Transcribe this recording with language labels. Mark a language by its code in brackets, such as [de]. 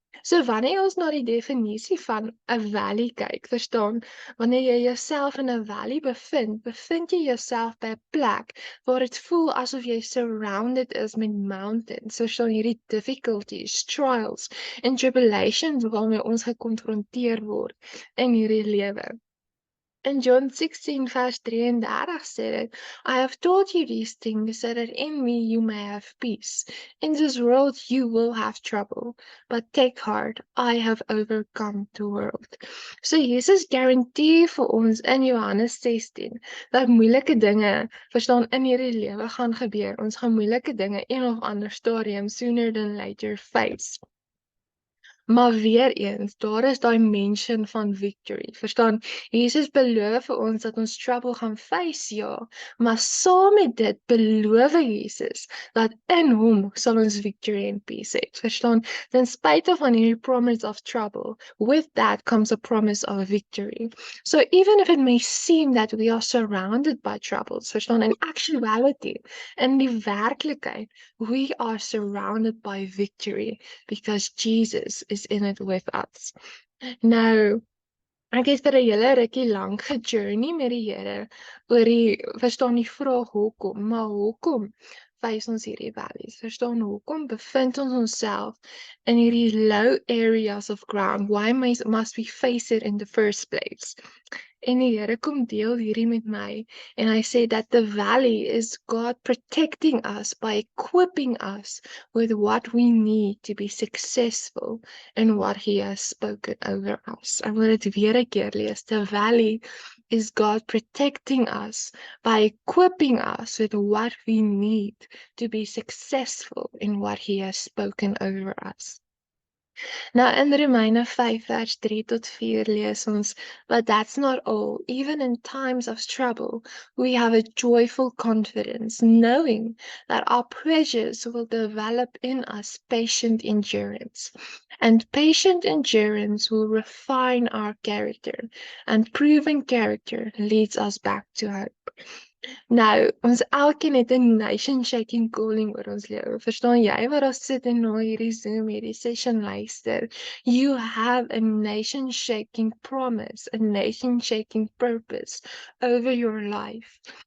[af] So wanneer ons na die definisie van 'n valley kyk, verstaan, wanneer jy jouself in 'n valley bevind jy jouself by 'n plek waar dit voel asof jy surrounded is met mountains, so hierdie difficulties, trials en tribulations waarmee ons gekonfronteer word in hierdie lewe. [en] In John 16 [af] vers 33 sê dit, [en] I have told you these things so that in me you may have peace. In this world you will have trouble, but take heart, I have overcome the world. [af] So Jesus guarantee vir ons in Johannes 16 dat moeilike dinge, verstaan, in hierdie lewe gaan gebeur. Ons gaan moeilike dinge een of ander stadium sooner than later face. Maar weer eens, daar is daai mention van victory. Verstaan, Jesus beloof vir ons dat ons trouble gaan face, ja, maar saam met dit beloof Jesus dat in hom sal ons victory and peace hê. Verstaan, ten spyte van hierdie [en] promise of trouble, with that comes a promise of victory. So even if it may seem that we are surrounded by troubles, verstaan, in actuality, [af] in die werklikheid, [en] we are surrounded by victory because Jesus is in it with us. [af] Nou, ek het vir 'n hele rukkie lank gejourney met die Here oor verstaan die vraag hoekom, maar hoekom face ons hierdie valleys? Verstaan, hoekom bevind ons onsself in hierdie low areas of ground? [en] Why must we face it in the first place? [af] En die Here kom deel hierdie met my, en hy sê [en] that the valley is God protecting us by equipping us with what we need to be successful in what he has spoken over us. [af] Ek wil dit weer 'n keer lees. [en] The valley is God protecting us by equipping us with what we need to be successful in what He has spoken over us. [af] Nou in Romeine 5 vers 3 tot 4 lees ons, [en] but that's not all. Even in times of trouble, we have a joyful confidence, knowing that our pressures will develop in us patient endurance. And patient endurance will refine our character, and proven character leads us back to hope. [af] Nou, ons elkeen het 'n nation-shaking calling oor ons lewe. Verstaan jy wat daar sit en na hierdie Zoom, hierdie session luister? [en] You have a nation-shaking promise, a nation-shaking purpose over your life.